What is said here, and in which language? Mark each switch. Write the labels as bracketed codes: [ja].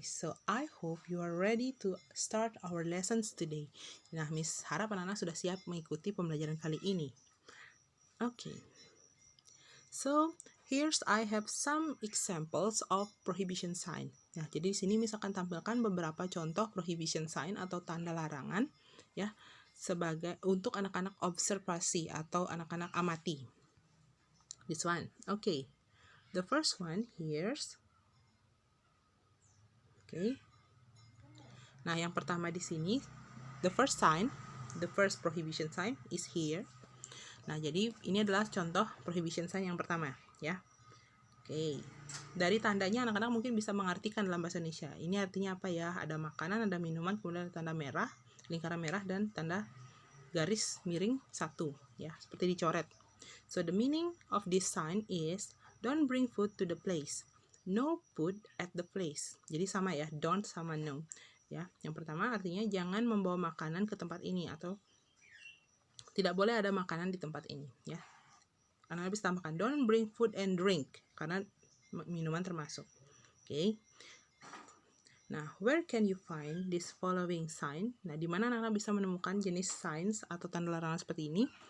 [en] So, I hope you are ready to start our lessons today. [id] Nah, Miss harap anak-anak sudah siap mengikuti pembelajaran kali ini. Okay. [en] So, here's I have some examples of prohibition sign. [id] Nah, jadi di sini Miss akan tampilkan beberapa contoh prohibition sign atau tanda larangan ya sebagai untuk anak-anak observasi atau anak-anak amati. [en] This one. Okay. The first one here's okay. Nah, [id] yang pertama di sini, [en] the first prohibition sign is here. [id] Nah, jadi ini adalah contoh prohibition sign yang pertama, ya. Oke. Dari tandanya anak-anak mungkin bisa mengartikan dalam bahasa Indonesia. Ini artinya apa ya? Ada makanan, ada minuman, kemudian ada tanda merah, lingkaran merah, dan tanda garis miring 1, ya, seperti dicoret. [en] So, the meaning of this sign is don't bring food to the place. No food at the place. [id] Jadi sama ya, [en] don't [id] sama [en] no. [id] Ya, yang pertama artinya jangan membawa makanan ke tempat ini atau tidak boleh ada makanan di tempat ini, ya. Anak-anak bisa tambahkan [en] don't bring food and drink [id] karena minuman termasuk. Okay. [en] Nah, where can you find this following sign? [id] Nah, di mana anak-anak bisa menemukan jenis signs atau tanda larangan seperti ini?